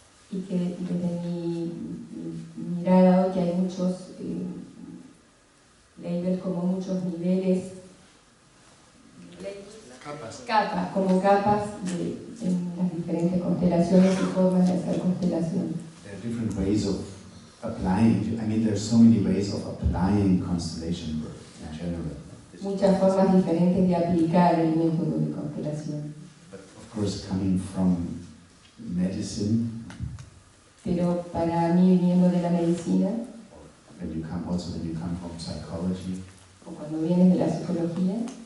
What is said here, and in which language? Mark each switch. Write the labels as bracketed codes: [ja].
[es] Y que desde mi mirada hoy que hay muchos labels, como muchos niveles, capas, como capas en las diferentes constelaciones y formas de hacer constelación. [en] There are different ways of applying. There are so many ways of applying constellation work in general. [es] Muchas formas diferentes de aplicar el método de constelación. [en] But of course, coming from medicine, [es] Pero para mí, viniendo de la medicina, [en] when you come from psychology, [es] o cuando vienes de la psicología,